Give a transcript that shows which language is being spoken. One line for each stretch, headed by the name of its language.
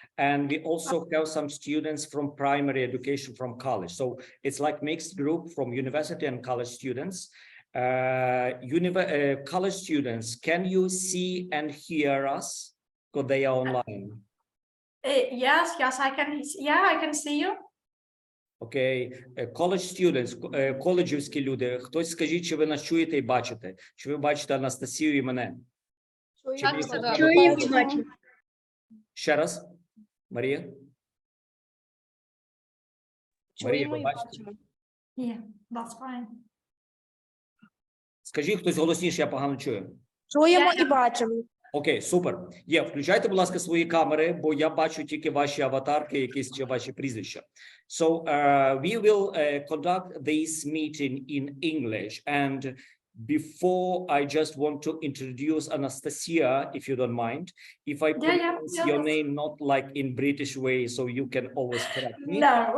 English: And we also have some students from primary education from college. So it's like mixed group from university and college students. College students, can you see and hear us? Because they are online. Yes, I can. Yeah, I can see you.
Ukrainian: Окей, college students, коледжівські люди, хтось скажіть, чи ви нас чуєте і бачите? Чи ви бачите Анастасію і мене? Чуємо і бачимо. Ще раз, Марія? Марія, ви бачите?
English: Yeah, that's fine.
Ukrainian: Скажіть хтось голосніше, я погано чую. Чуємо і бачимо. Окей, супер. Є, включайте, будь ласка, свої камери, бо я бачу тільки ваші аватарки, якісь чи ваші прізвища.
English: So, we will conduct this meeting in English. And before, I just want to introduce Anastasiia, if you don't mind. If I pronounce your name not like in British way, so you can always correct me. No.